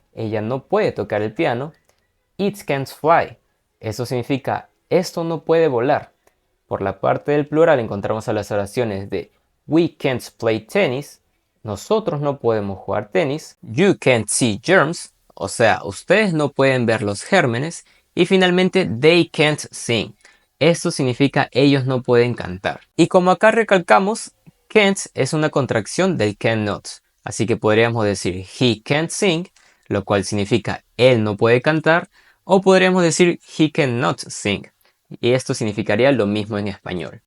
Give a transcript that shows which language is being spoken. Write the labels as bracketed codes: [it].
[es] Ella no puede tocar el piano. It can't fly. Eso significa esto no puede volar. Por la parte del plural encontramos a las oraciones de we can't play tennis. Nosotros no podemos jugar tenis. You can't see germs. O sea, ustedes no pueden ver los gérmenes. [en] Y finalmente, they can't sing. [es] Esto significa ellos no pueden cantar. Y como acá recalcamos, can't es una contracción del cannot. Así que podríamos decir he can't sing, lo cual significa él no puede cantar. O podríamos decir he cannot sing. Y esto significaría lo mismo en español.